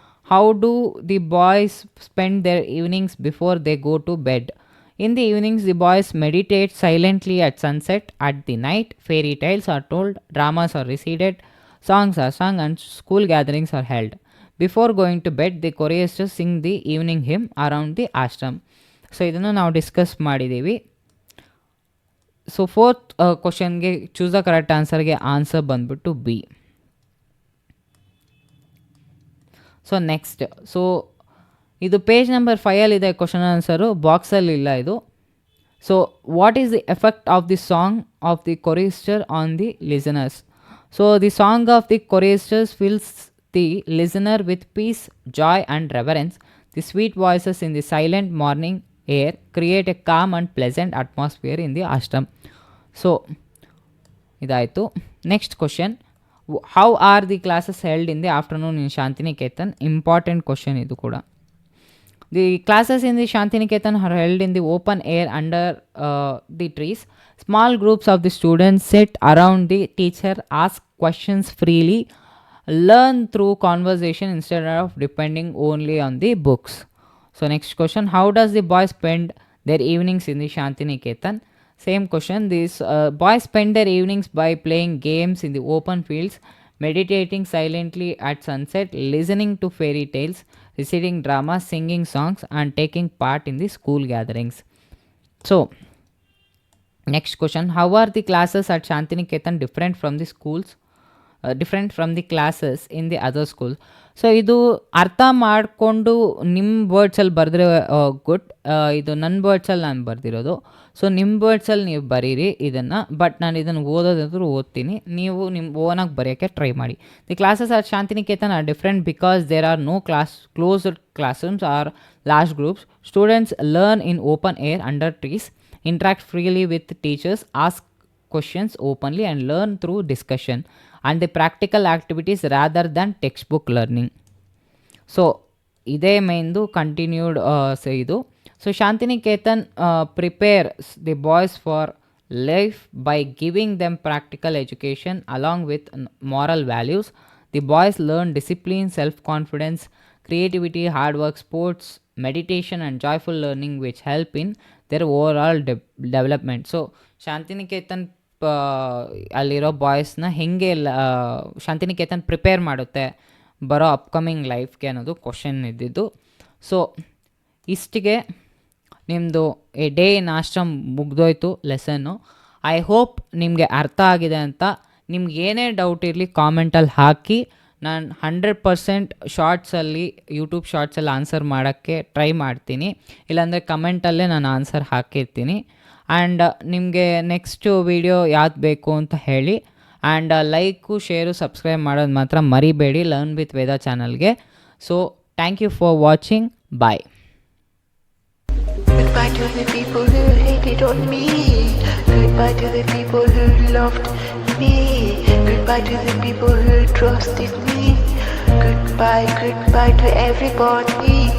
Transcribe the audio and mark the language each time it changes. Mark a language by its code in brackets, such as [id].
[en] How do the boys spend their evenings before they go to bed? In the evenings, the boys meditate silently at sunset. At the night, fairy tales are told, dramas are recited, songs are sung and school gatherings are held. Before going to bed, the choristers sing the evening hymn around the ashram. [kn] So ಇದನ್ನು ನಾವು discuss ಮಾಡಿದ್ದೀವಿ. So 4th ಕ್ವಶನ್ಗೆ choose the correct ಆನ್ಸರ್ಗೆ answer ಬಂದ್ಬಿಟ್ಟು B. So next, so ಇದು page number 5 question answer, ಬಾಕ್ಸಲ್ಲಿ ಇಲ್ಲ ಇದು. [en] So what is the effect of the song of the chorister on the listeners? So the song of the choristers fills the listener with peace, joy and reverence. The sweet voices in the silent morning air create a calm and pleasant atmosphere in the ashram. So [kn] ಇದಾಯಿತು. [en] Next question, how are the classes held in the afternoon in Shantiniketan? [kn] Important question ಇದು ಕೂಡ. [en] The classes in the Shantiniketan are held in the open air under the trees. Small groups of the students sit around the teacher, ask questions freely, learn through conversation instead of depending only on the books. So next question, how does the boys spend their evenings in the Shantiniketan? Same question, these boys spend their evenings by playing games in the open fields, meditating silently at sunset, listening to fairy tales, reciting drama, singing songs, and taking part in the school gatherings. So, next question, how are the classes at Shantiniketan different from the schools? Different from the classes in the other schools? [kn] So ಇದು ಅರ್ಥ ಮಾಡಿಕೊಂಡು ನಿಮ್ಮ ವರ್ಡ್ಸಲ್ಲಿ ಬರೆದ್ರೆ good. ಇದು ನನ್ನ ವರ್ಡ್ಸಲ್ಲಿ ನಾನು ಬರೆದಿರೋದು. So ನಿಮ್ಮ ವರ್ಡ್ಸಲ್ಲಿ ನೀವು ಬರೀರಿ ಇದನ್ನು, ಬಟ್ ನಾನು ಇದನ್ನು ಓದೋದಾದರೂ ಓದ್ತೀನಿ, ನೀವು ನಿಮ್ಮ ಓನಾಗಿ ಬರೆಯೋಕ್ಕೆ ಟ್ರೈ ಮಾಡಿ. [en] The classes are Shantiniketan are different because there are no closed classrooms or large groups. Students learn in open air under trees, interact freely with teachers, ask questions openly, and learn through discussion and the practical activities rather than textbook learning. [kn] So ಇದೇ ಮೇನ್ದು continued ಇದು. [en] So Shantiniketan prepares the boys for life by giving them practical education along with moral values. The boys learn discipline, self-confidence, creativity, hard work, sports, meditation, and joyful learning, which help in their overall development. [kn] So Shantiniketan ಅಲ್ಲಿರೋ ಬಾಯ್ಸ್ನ ಹೆಂಗೆ Shantiniketan prepare ಮಾಡುತ್ತೆ ಬರೋ upcoming ಲೈಫ್ಗೆ ಅನ್ನೋದು question ಇದ್ದಿದ್ದು. So ಇಷ್ಟಿಗೆ ನಿಮ್ಮದು A day in ashram ಮುಗ್ದೋಯ್ತು lesson. I hope ನಿಮಗೆ ಅರ್ಥ ಆಗಿದೆ ಅಂತ. ನಿಮ್ಗೆ ಏನೇ ಡೌಟ್ ಇರಲಿ ಕಾಮೆಂಟಲ್ಲಿ ಹಾಕಿ, ನಾನು 100% ಶಾರ್ಟ್ಸಲ್ಲಿ ಯೂಟ್ಯೂಬ್ ಶಾರ್ಟ್ಸಲ್ಲಿ ಆನ್ಸರ್ ಮಾಡೋಕ್ಕೆ ಟ್ರೈ ಮಾಡ್ತೀನಿ, ಇಲ್ಲಾಂದರೆ ಕಮೆಂಟಲ್ಲೇ ನಾನು ಆನ್ಸರ್ ಹಾಕಿರ್ತೀನಿ. ಆ್ಯಂಡ್ ನಿಮಗೆ ನೆಕ್ಸ್ಟು ವೀಡಿಯೋ ಯಾವ್ದು ಬೇಕು ಅಂತ ಹೇಳಿ. ಆ್ಯಂಡ್ ಲೈಕು, ಶೇರು, ಸಬ್ಸ್ಕ್ರೈಬ್ ಮಾಡೋದು ಮಾತ್ರ ಮರಿಬೇಡಿ ಲರ್ನ್ ವಿತ್ ವೇದ ಚಾನಲ್ಗೆ. [en] So thank you for watching. Bye. Goodbye to the people who hated on me. Goodbye to the people who loved me. Goodbye to the people who trusted me. Goodbye, goodbye to everybody.